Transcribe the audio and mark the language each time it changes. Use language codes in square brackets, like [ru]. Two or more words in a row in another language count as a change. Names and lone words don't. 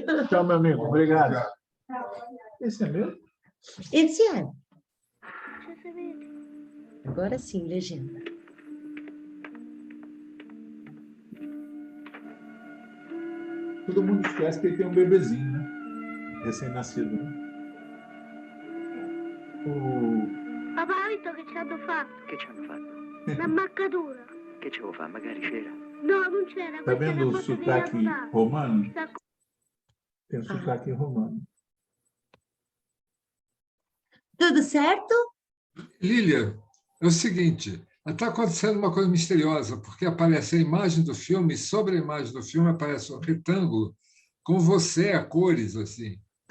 [pt] Tchau, meu amigo. Obrigado. Esse é meu? Esse é. Agora sim, legenda. Todo mundo esquece que ele tem um bebezinho, né? Recém-nascido, né? [it] Papà, hai visto che ci hanno fatto? Che ci hanno fatto? L'ammaccatura. Che ce lo fa? Magari c'era. No, non c'era. [pt] Tá [it] Questa è [pt] vendo [it] una [pt] o [it] foto di [pt] sotaque [it] Natale. [pt] romano? [it] Sta [pt] Tem sotaque romano. Tudo certo? Lília, é o seguinte, está acontecendo uma coisa misteriosa, porque aparece a imagem do filme, e sobre a imagem do filme aparece um retângulo com você a cores, assim.